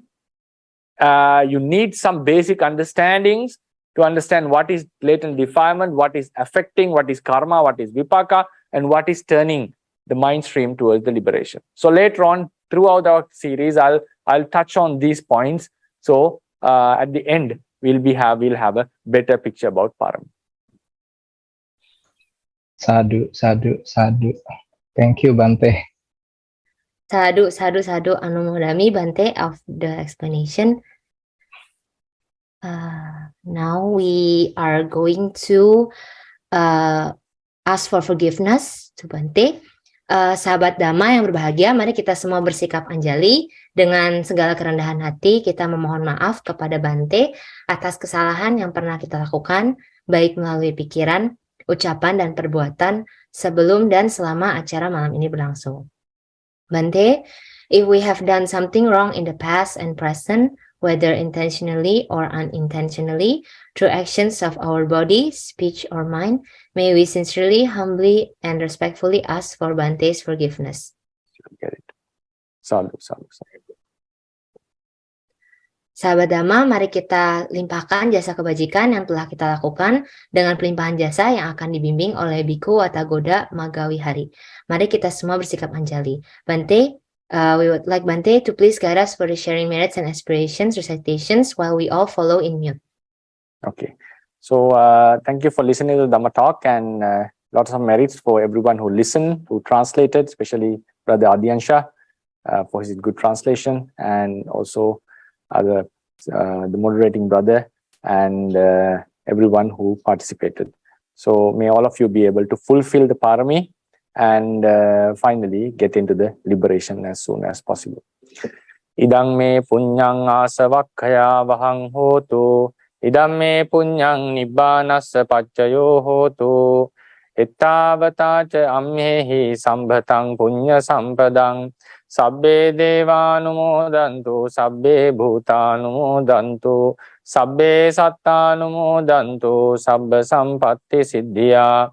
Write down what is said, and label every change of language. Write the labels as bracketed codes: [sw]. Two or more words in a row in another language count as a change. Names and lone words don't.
[en] You need some basic understandings to understand what is latent defilement, what is affecting, what is karma, what is vipaka, and what is turning the mind stream towards the liberation. So later on, throughout our series, I'll touch on these points. So at the end, we'll have a better picture about parami. [pi] Sadhu, sadhu, sadhu. [en] Thank you, Bante. [pi] Sadhu, sadhu, sadhu. Anumodami, Bante, [en] of the explanation. Now we are going to ask for forgiveness to Bante. [id] Sahabat Dhamma yang berbahagia, mari kita semua bersikap anjali. Dengan segala kerendahan hati, kita memohon maaf kepada Bante atas kesalahan yang pernah kita lakukan, baik melalui pikiran, ucapan, dan perbuatan sebelum dan selama acara malam ini berlangsung. [en] Bante, if we have done something wrong in the past and present, whether intentionally or unintentionally, through actions of our body, speech, or mind, may we sincerely, humbly, and respectfully ask for Bante's forgiveness. Get it. [pi] Sadhu, sadhu, sadhu. [id] Sahabat Dhamma, mari kita limpahkan jasa kebajikan yang telah kita lakukan dengan pelimpahan jasa yang akan dibimbing oleh Biku Watagoda Maggavihari. Mari kita semua bersikap anjali. [en] Bante, we would like Bante to please guide us for the sharing merits and aspirations recitations while we all follow in mute. Okay. So thank you for listening to the Dhamma talk, and lots of merits for everyone who listened, who translated, especially Brother Adyansha for his good translation, and also the moderating brother and everyone who participated. So may all of you be able to fulfill the parami and finally get into the liberation as soon as possible. [pi] Idang me punyang asavakkaya vahang hotu. Idam me punyang nibbanassa paccayo hotu. Ittavata ca ammehi sambhatang punya sampadang. Sabbe devanumodantu, sabbe bhutanumodantu, sabbe sattanumodantu, sabba sampatti siddhya.